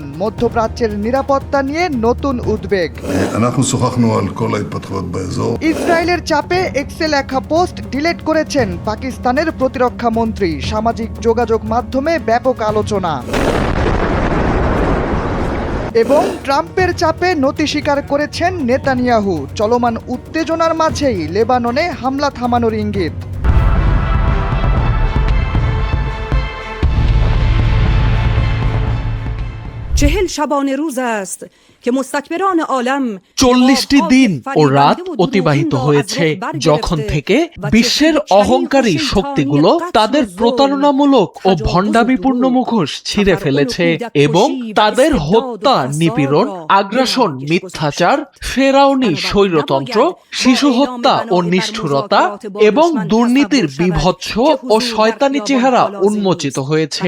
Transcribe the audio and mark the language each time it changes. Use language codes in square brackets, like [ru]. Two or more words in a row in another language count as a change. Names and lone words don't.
[bn] মধ্যপ্রাচ্যের নিরাপত্তা নিয়ে নতুন উদ্বেগ। ইসরায়েলের চাপে এক্সে লেখা পোস্ট ডিলিট করেছেন পাকিস্তানের প্রতিরক্ষা মন্ত্রী। সামাজিক যোগাযোগ মাধ্যমে ব্যাপক আলোচনা। এবং ট্রাম্পের চাপে নতি স্বীকার করেছেন নেতানিয়াহু। চলমান উত্তেজনার মাঝেই লেবাননে হামলা থামানোর ইঙ্গিত। [fa] چهل شبانه روز است که مستکبران عالم [bn] 40টি দিন ও রাত অতিবাহিত হয়েছে যখন থেকে বিশ্বের অহংকারী শক্তিগুলো তাদের প্রতারণামূলক ও ভণ্ডামিপূর্ণ মুখোশ ছিঁড়ে ফেলেছে এবং তাদের হত্যা, নিপীড়ন, আগ্রাসন, মিথ্যাচার, ফেরাউনি স্বৈরতন্ত্র, শিশু হত্যা ও নিষ্ঠুরতা এবং দুর্নীতির বিভৎস ও শয়তানি চেহারা উন্মোচিত হয়েছে।